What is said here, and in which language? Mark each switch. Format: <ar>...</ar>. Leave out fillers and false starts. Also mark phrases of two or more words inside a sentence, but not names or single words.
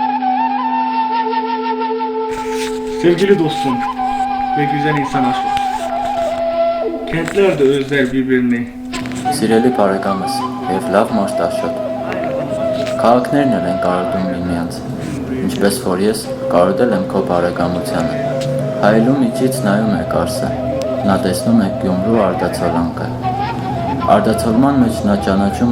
<tr>Sevgili dostum ve güzel insan aşkı. Kentler de özler birbirini.</tr> <hy>Սիրելի բարեկամս եւ լավ մարտաշոտ։ Քաղաքներն են կարոտում միմյանց, ինչպես որ ես կարոտել եմ քո բարեկամությանը։ Հայելու միջից նայում է Կարսը, նա տեսնում է Գյումրու արտացոլանքը։ Արտացոլման մեջ նա ճանաչում է</hy>